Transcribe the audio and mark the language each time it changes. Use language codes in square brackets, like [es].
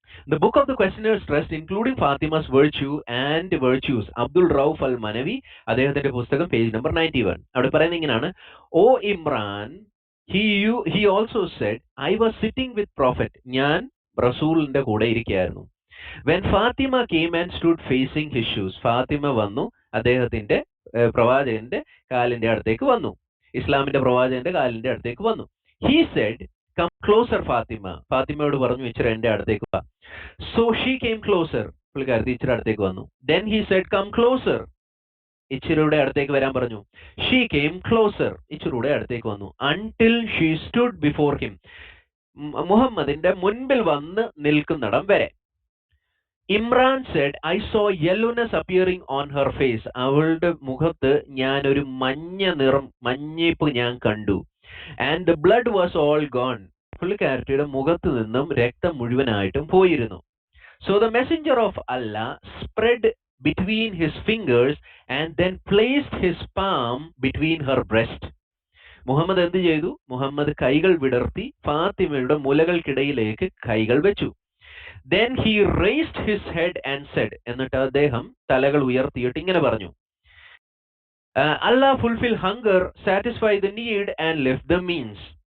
[en] The book of the questioner's trust, including Fatima's virtue and virtues, Abdul Rauf al Manavi, [ml] അദ്ദേഹത്തിന്റെ പുസ്തകം page number 91. അവിടെ പറയുന്നത് ഇങ്ങനെയാണ്, ഓ Imran, [en] he also said, I was sitting with prophet, [ml] ഞാൻ റസൂലിന്റെ കൂടെ ഇരിക്കുകയായിരുന്നു. [en] When Fatima came and stood facing his shoes, [ml] Fathima വന്നു അദ്ദേഹത്തിന്റെ പ്രവാചകന്റെ കാലിന്റെ അടുത്തേക്ക് വന്നു, ഇസ്ലാമിന്റെ പ്രവാചകന്റെ കാലിന്റെ അടുത്തേക്ക് വന്നു. [en] He said, come closer [ml] Fathima, ഫാത്തിമയോട് പറഞ്ഞു ഇച്ചിരി എന്റെ അടുത്തേക്ക് വാ. [en] So she came closer, [ml] പുള്ളിക്കാരത്തി ഇച്ചിരി അടുത്തേക്ക് വന്നു. [en] Then he said, come closer, [ml] ഇച്ചിരൂടെ അടുത്തേക്ക് വരാൻ പറഞ്ഞു. [en] She came closer, [ml] ഇച്ചിരൂടെ അടുത്തേക്ക് വന്നു. [en] Until she stood before him, [ml] മുഹമ്മദിന്റെ മുൻപിൽ വന്ന് നിൽക്കുന്നിടം വരെ. [en] Imran said, I saw yellowness appearing on her face, [ml] അവളുടെ മുഖത്ത് ഞാൻ ഒരു മഞ്ഞിപ്പ് ഞാൻ കണ്ടു. [en] And the blood was all gone, [ml] പുള്ളിക്കാരത്തിയുടെ മുഖത്ത് നിന്നും രക്തം മുഴുവനായിട്ടും പോയിരുന്നു. [en] So the messenger of Allah spread between his fingers and then placed his palm between her breast. [ml] Muhammad എന്ത് ചെയ്തു? മുഹമ്മദ് കൈകൾ വിടർത്തി ഫാത്തിമയുടെ മുലകൾക്കിടയിലേക്ക് കൈകൾ വെച്ചു. [en] Then he raised his head and said, [ml] എന്നിട്ട് അദ്ദേഹം തലകൾ ഉയർത്തിയിട്ട് ഇങ്ങനെ പറഞ്ഞു, [en] Allah fulfill hunger, satisfy the need and lift the means.